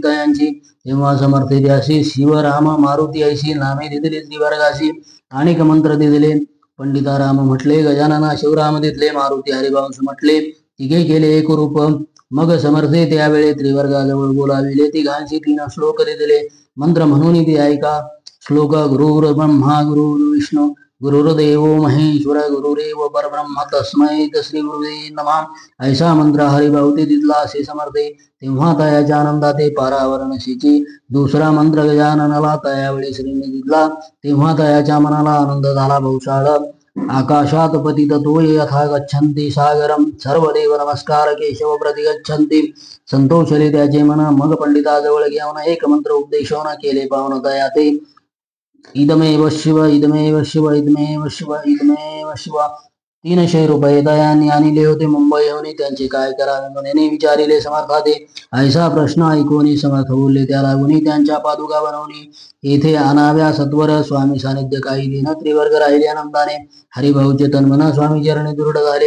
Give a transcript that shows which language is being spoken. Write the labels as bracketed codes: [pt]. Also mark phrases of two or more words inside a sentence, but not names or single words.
[mr] तयांची तेव्हा समर्थे त्याशी शिव राम मारुती ऐशी नामे दिदले त्रिवर्गाशी अनेक मंत्र दिदले पंडिता राम म्हटले गजानना शिवराम दिदले मारुती हरिभाऊस म्हटले तिघे केले एक रूप मग समर्थे त्यावेळे त्रिवर्गाजवळ बोलाविले तिघांशी 3 श्लोक दिले मंत्र म्हणून ती ऐका श्लोक [sa] गुरुर्ब्रह्मा गुरुर्विष्णू गुरुर्देव महेश्वर गुरुरेव परब्रह्म तस्मै श्री गुरुदेव नमः. [mr] ऐसा मंत्र हरिभाऊते तिथला असे समर्थे तेव्हा तयाच्या आनंदाते पारावरणशीची. दुसरा मंत्र गजाननाला तयावेळी श्रीने दिला तेव्हा तयाच्या मनाला आनंद झाला बहुशाळ. [sa] आकाशात पतित तोय यथा गच्छन्ति सागरम सर्वदेव नमस्कार केशव प्रति गच्छन्ति. [mr] संतोषले त्याचे मन मग पंडिताजवळ घेऊन एक मंत्र उपदेशवून केले पावन तयाते. [sa] इदमेव शिव इदमेव शिव इदमेव शिव इदमेव शिव. [mr] 300 रुपये दयाने आणले होते मुंबईहून. त्यांचे काय करावे म्हणून विचारिले समर्थाते. ऐसा प्रश्न ऐकून समर्थ बोलले त्याला गुणी त्यांच्या पादुका बनवली येथे आणाव्या सत्वर. स्वामी सानिध्य काही दिन त्रिवर्ग राहिले आनंदाने. हरिभाऊचे तन्मन स्वामी चरणी दृढ झाले.